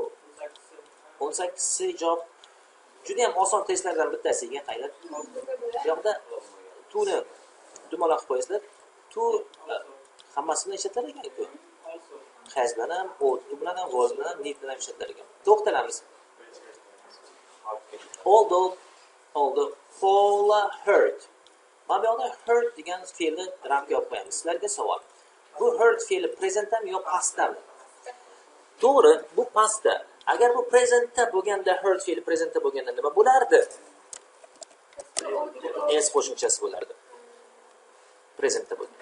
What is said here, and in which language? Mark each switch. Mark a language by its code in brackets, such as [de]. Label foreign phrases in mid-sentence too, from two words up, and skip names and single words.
[uz] 18 C javob juda ham oson testlardan bittasi ekan, qaylar. Bu yoqda tuni dumaloq qo'yasizlar. Tu hammasini ishlatilar ekan-ku. Has bilan ham, to bilan ham, was bilan ham, need bilan ham ishlatilar ekan. To'xtalamiz. [en] Although Paula hurt. [uz] Mana bu yoqda hurt degan fe'lni ramga olib qo'yamiz. Sizlarga savol. Bu hurt fe'li presentdami yo pastdami? To'g'ri, bu pastda. Agar bu presentda bo'lganda, hurt fe'li presentda bo'lganda nima bo'lardi? S qo'shimchasi bo'lardi. Presentda bo'lganda.